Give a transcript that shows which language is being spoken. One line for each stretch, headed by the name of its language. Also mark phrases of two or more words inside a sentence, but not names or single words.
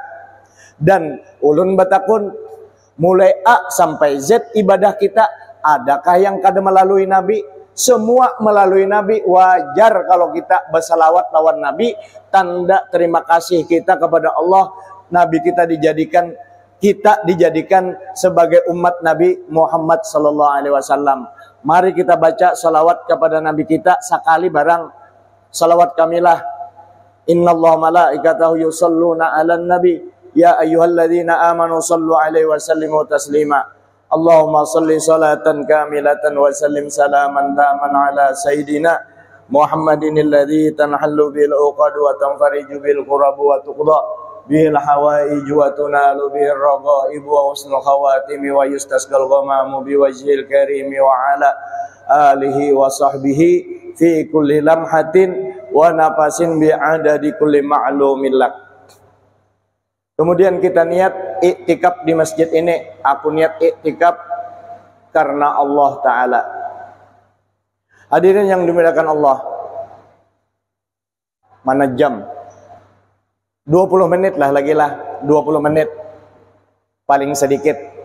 Banjar: Dan ulun batakun, mulai A sampai Z ibadah kita, adakah yang kada melalui Nabi?
Indonesian: Semua melalui Nabi. Wajar kalau kita bersalawat lawan Nabi, tanda terima kasih kita kepada Allah. Nabi kita dijadikan sebagai umat Nabi Muhammad
Arabic: صلى الله عليه وسلم.
Indonesian: Mari kita baca salawat kepada Nabi kita sekali barang. Salawat kamilah.
Arabic: إن الله ملائكته يصلون على النبي يا أيها الذين آمنوا صلوا عليه وسلموا تسليما. اللهم صل صلاة كاملة وسلم سلاما تاما على سيدنا محمد الذي تنحل بالعقد وتنفرج بالكرب وتقضى بالحوائج وتنال بالرغائب وحسن الخواتيم ويستسقى الغمام بوجه الكريم وعلى آله وصحبه في كل لمحة ونفس بعدد كل معلوم لك.
Indonesian: Kemudian kita niat iktikaf di masjid ini. Aku niat iktikaf karena Allah Ta'ala. Hadirin yang dimuliakan Allah, mana jam? 20 menit lah lagi lah, 20 menit paling sedikit.